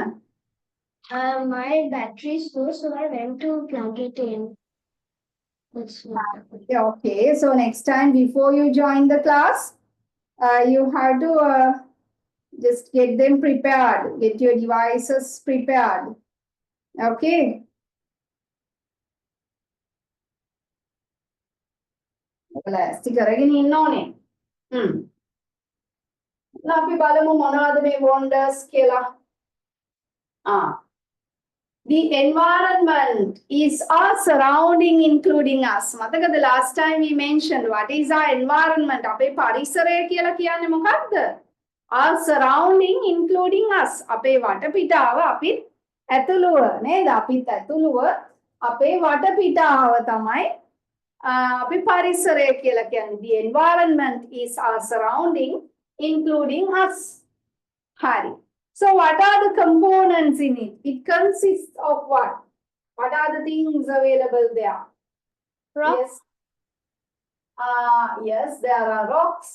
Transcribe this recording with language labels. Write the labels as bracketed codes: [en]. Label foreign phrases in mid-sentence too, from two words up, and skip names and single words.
[en] My battery is low, so I went to plug it in. Okay, so next time before you join the class, you have to just get them prepared, get your devices prepared. [si] Okay. ලෑස්ති කරගෙන ඉන්න ඕනේ. අපි බලමු මොනවද මේ wonders කියලා. [en] The environment is our surrounding, including us. මතකද last time we mentioned what is our environment? [si] අපේ පරිසරය කියලා කියන්නේ මොකක්ද? [en] Our surrounding, including us. [si] අපේ වටපිටාව අපිත් ඇතුළුව නේද? අපිත් ඇතුළුව අපේ වටපිටාව තමයි අපි පරිසරය කියලා කියන්නේ. [en] The environment is our surrounding, including us. [si] හරි. [en] So what are the components in it? It consists of what? What are the things available there? Rocks. Yes, there are rocks.